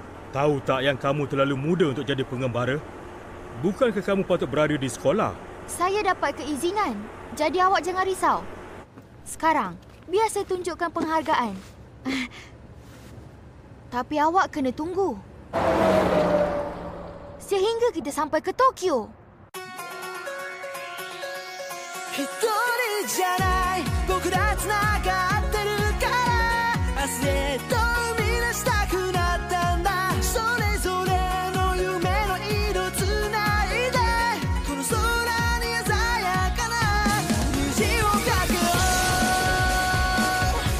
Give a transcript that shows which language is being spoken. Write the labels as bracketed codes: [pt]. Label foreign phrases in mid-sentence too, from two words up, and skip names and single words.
[ms] Tahu tak yang kamu terlalu muda untuk jadi pengembara? Bukankah kamu patut berada di sekolah? Saya dapat keizinan. Jadi awak jangan risau. Sekarang, biar saya tunjukkan penghargaan. Tapi awak kena tunggu. Sehingga kita sampai ke Tokyo. [ja] 一人じゃない僕ら繋がってるから明日へと生み出したくなったんだそれぞれの夢の色繋いでこの空に鮮やかな虹をかけよう